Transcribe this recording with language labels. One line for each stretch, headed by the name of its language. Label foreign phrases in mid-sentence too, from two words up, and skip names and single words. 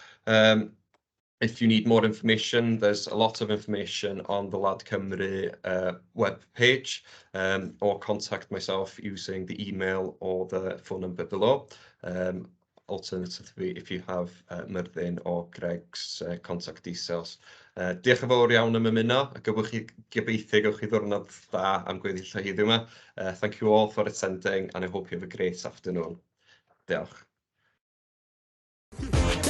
English: If you need more information, there's a lot of information on the Larder Cymru web page, or contact myself using the email or the phone number below. Alternatively, if you have Myrddin or Greg's contact details.
Welsh: Diolch yn fawr iawn am ymuno, a gobeithio gewch chi ddwrnod dda am gweddill heddiw yma.
English: Thank you all for attending, and I hope you have a great afternoon.
Welsh: Diolch.